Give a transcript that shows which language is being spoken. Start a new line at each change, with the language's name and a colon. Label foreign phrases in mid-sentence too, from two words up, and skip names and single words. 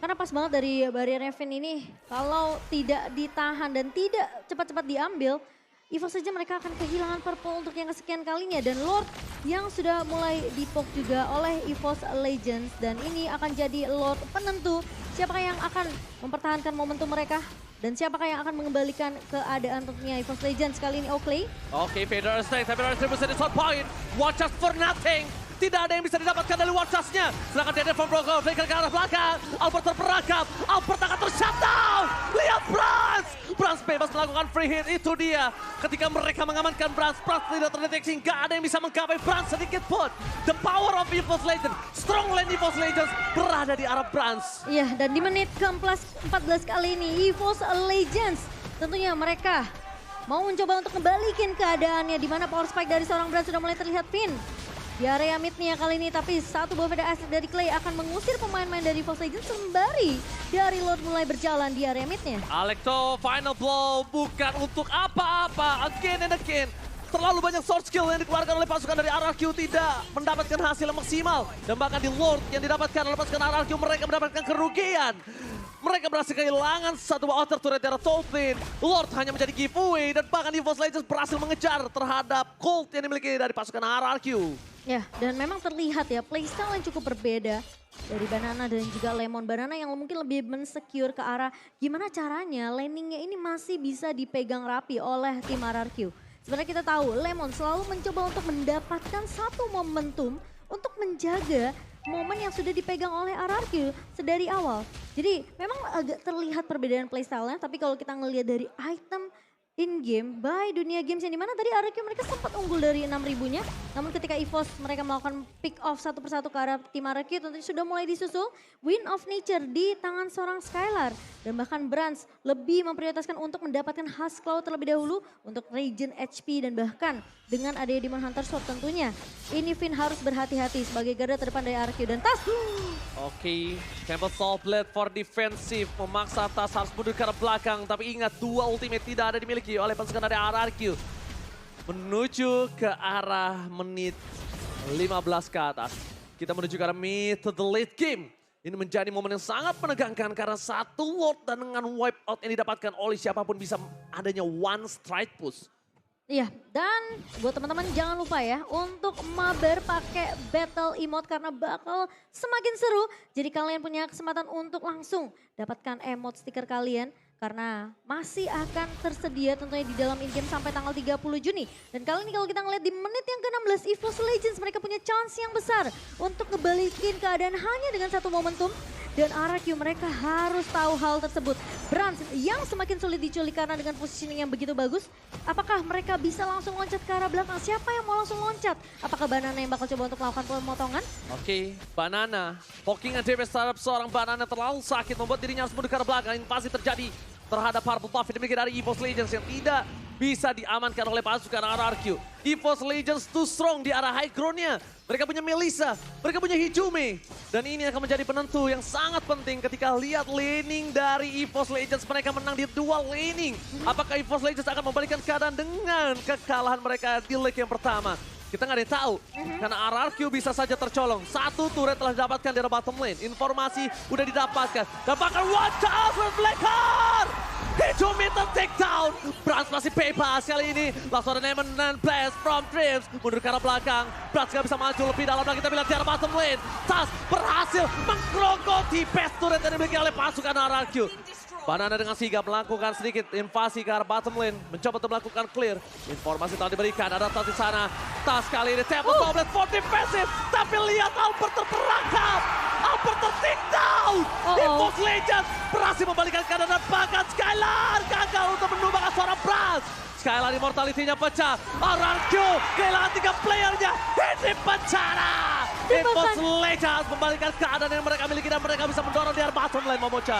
Indonesian: Karena pas banget dari barrier Finn ini, kalau tidak ditahan dan tidak cepat-cepat diambil, EVOS saja mereka akan kehilangan purple untuk yang kesekian kalinya. Dan Lord yang sudah mulai dipoke juga oleh EVOS Legends. Dan ini akan jadi Lord penentu siapakah yang akan mempertahankan momentum mereka. Dan siapakah yang akan mengembalikan keadaan tentunya EVOS Legends kali ini Oakley.
English: Oke, Vader Snake, tapi retribution di shot point. Watch us for nothing.
Indonesian: Tidak ada yang bisa didapatkan dari watch us-nya. Sedangkan dia from Brogo, flicker ke arah belakang. Albert terperangkap, Albert akan ter-shutdown. Lihat Brans. Brans bebas melakukan
English: free hit,
Indonesian: itu dia. Ketika mereka mengamankan Brans, Brans tidak terdeteksi. Nggak ada yang bisa menggapai Brans sedikit pun.
English: The power of EVOS Legends, strong lane EVOS Legends
Indonesian: berada di arah
English: Brans.
Indonesian: Iya, dan di menit ke-14 kali ini EVOS Legends tentunya mereka mau mencoba untuk kembalikan keadaannya di mana
English: power spike
Indonesian: dari seorang Brand sudah mulai terlihat. Finn di area midnya kali ini. Tapi satu buah Veda Asset dari Clay akan mengusir pemain-pemain dari EVOS Legends sembari dari Lord mulai berjalan di area midnya. Alecto
English: final blow
Indonesian: bukan untuk apa-apa,
English: again and again.
Indonesian: Terlalu banyak sword skill yang dikeluarkan oleh pasukan dari RRQ tidak mendapatkan hasil yang maksimal. Dan bahkan di Lord yang didapatkan oleh pasukan RRQ mereka mendapatkan kerugian. Mereka berhasil kehilangan satu
English: outer turret
Indonesian: dari
English: top lane.
Indonesian: Lord hanya menjadi giveaway dan bahkan EVOS Legends berhasil mengejar terhadap gold yang dimiliki dari pasukan RRQ. Ya, dan memang terlihat ya playstyle yang cukup berbeda dari Banana dan juga Lemon. Banana yang mungkin lebih mensecure ke arah gimana caranya laningnya ini masih bisa dipegang rapi oleh tim RRQ. Sebenarnya kita tahu Lemon selalu mencoba untuk mendapatkan satu momentum untuk menjaga momen yang sudah dipegang oleh RRQ sedari awal. Jadi memang agak terlihat perbedaan playstyle-nya, tapi kalau kita ngelihat dari item in-game by Dunia Games yang dimana tadi RRQ mereka sempat unggul dari 6.000-nya. Namun ketika EVOS mereka melakukan
English: pick off
Indonesian: satu persatu ke arah tim RRQ tentunya sudah mulai disusul. Win of Nature di tangan seorang Skylar. Dan bahkan Brands lebih memprioritaskan untuk mendapatkan Husk Claw terlebih dahulu untuk regen HP dan bahkan dengan adanya Demon Hunter Sword tentunya. Ini Finn harus berhati-hati sebagai garda terdepan dari RRQ dan Tas. Oke, Temple Soul Blade
English: for defensive
Indonesian: memaksa Tas harus mundur ke arah belakang. Tapi ingat dua ultimate tidak ada dimiliki oleh pasukan dari RRQ. Menuju ke arah menit 15 ke atas. Kita menuju ke arah
English: mid to the late game.
Indonesian: Ini menjadi momen yang sangat menegangkan karena satu Lord dan dengan
English: wipe out
Indonesian: yang didapatkan oleh siapapun bisa adanya
English: one strike push.
Indonesian: Iya, dan buat teman-teman jangan lupa ya untuk mabar pakai
English: battle emote
Indonesian: karena bakal semakin seru. Jadi kalian punya kesempatan untuk langsung dapatkan emote stiker kalian karena masih akan tersedia tentunya di dalam in-game sampai tanggal 30 Juni. Dan kali ini kalau kita ngeliat di menit yang ke-16 EVOS Legends mereka punya chance yang besar untuk ngebalikin keadaan hanya dengan satu momentum. Dan RRQ mereka harus tahu hal tersebut. Brands yang semakin sulit diculik karena dengan positioning yang begitu bagus. Apakah mereka bisa langsung loncat ke arah belakang? Siapa yang mau langsung loncat? Apakah Banana yang bakal coba untuk melakukan pemotongan? Oke, Banana.
English: Poking and damage
Indonesian: terhadap seorang Banana terlalu sakit membuat dirinya harus mundur ke arah belakang. Invasi terjadi terhadap
English: Purple Buff
Indonesian: yang dimiliki dari EVOS Legends yang tidak bisa diamankan oleh pasukan RRQ.
English: EVOS Legends too strong
Indonesian: di arah
English: high ground-nya.
Indonesian: Mereka punya Melissa, mereka punya Hijume. Dan ini akan menjadi penentu yang sangat penting ketika lihat laning dari EVOS Legends. Mereka menang di
English: dual laning.
Indonesian: Apakah EVOS Legends akan membalikan keadaan dengan kekalahan mereka di leg yang pertama? Kita nggak ada yang tahu, karena RRQ bisa saja tercolong. Satu turret telah didapatkan di
English: bottom lane.
Indonesian: Informasi udah didapatkan. Dan bahkan
English: watch out with Blackheart! Hijume take down.
Indonesian: Brands masih bebas kali ini. Langsung ada Eminent Blast from Dreams. Mundur ke arah belakang. Brands nggak bisa maju lebih dalam lagi. Kita lihat di arah
English: bottom lane.
Indonesian: Tas berhasil menggerogoti
English: best turret
Indonesian: yang dimiliki oleh pasukan RRQ. Banana dengan sigap melakukan sedikit invasi ke arah
English: bottom lane.
Indonesian: Mencoba untuk melakukan clear. Informasi telah diberikan. Ada Tas di sana. Tas kali ini Temple Soul Blade
English: for defensive.
Indonesian: Tapi lihat Albert terperangkap. Albert ter-
English: take down.
Indonesian: EVOS Legends berhasil membalikan keadaan dan bahkan Skylar gagal untuk menumbangkan seorang Brands. Skylar immortality-nya pecah. RRQ kehilangan 3 playernya. Ini penjara. EVOS Legends membalikan keadaan yang mereka miliki dan mereka bisa mendorong di arah
English: bottom lane,
Indonesian: Momo-chan.